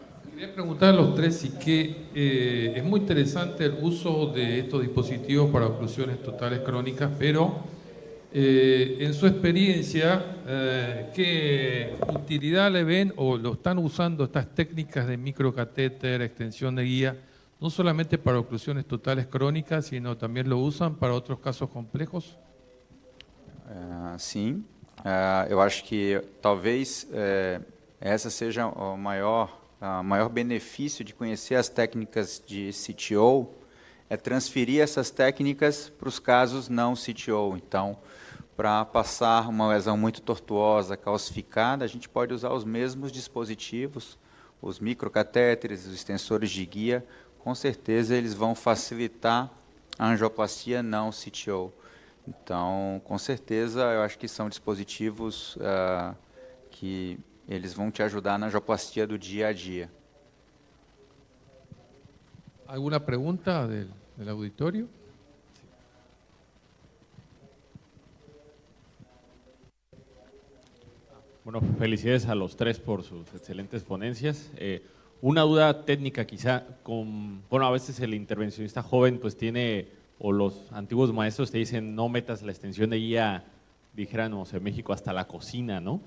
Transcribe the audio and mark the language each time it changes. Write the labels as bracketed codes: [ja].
[es] Quería preguntar a los tres si que es muy interesante el uso de estos dispositivos para oclusiones totales crónicas, pero en su experiencia, ¿qué utilidad le ven o lo están usando estas técnicas de microcatéter, extensión de guía, no solamente para oclusiones totales crónicas, sino también lo usan para otros casos complejos? [pt] Sim, eu acho que talvez essa seja o maior benefício de conhecer as técnicas de CTO, é transferir essas técnicas para os casos não CTO. Então, para passar uma lesão muito tortuosa, calcificada, a gente pode usar os mesmos dispositivos, os microcatéteres, os extensores de guia, com certeza eles vão facilitar a angioplastia não CTO. Então, com certeza, eu acho que são dispositivos que eles vão te ajudar na angioplastia do dia a dia. [es] ¿Alguna pregunta del auditorio? Bueno, felicidades a los tres por sus excelentes ponencias. Una duda técnica quizá, a veces el intervencionista joven pues tiene, o los antiguos maestros te dicen no metas la extensión de guía, dijéramos en México, hasta la cocina, ¿no?